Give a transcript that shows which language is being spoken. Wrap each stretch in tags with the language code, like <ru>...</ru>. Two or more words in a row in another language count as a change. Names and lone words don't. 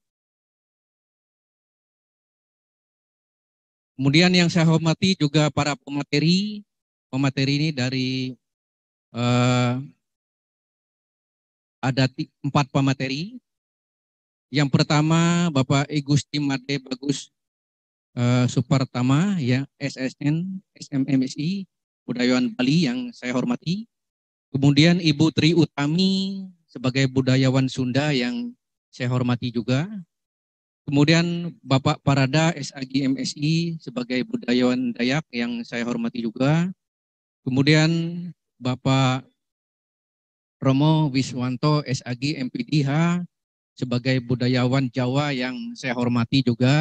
<id>Kemudian yang saya hormati juga para pemateri ini dari ada 4 pemateri. Yang pertama Bapak Igusti Made Bagus Supartama, ya, SSN, SMMSI, Budayawan Bali yang saya hormati. Kemudian Ibu Tri Utami sebagai budayawan Sunda yang saya hormati juga. Kemudian Bapak Parada SAG MSI sebagai budayawan Dayak yang saya hormati juga. Kemudian Bapak Romo Wiswanto SAG MPDH sebagai budayawan Jawa yang saya hormati juga.</id>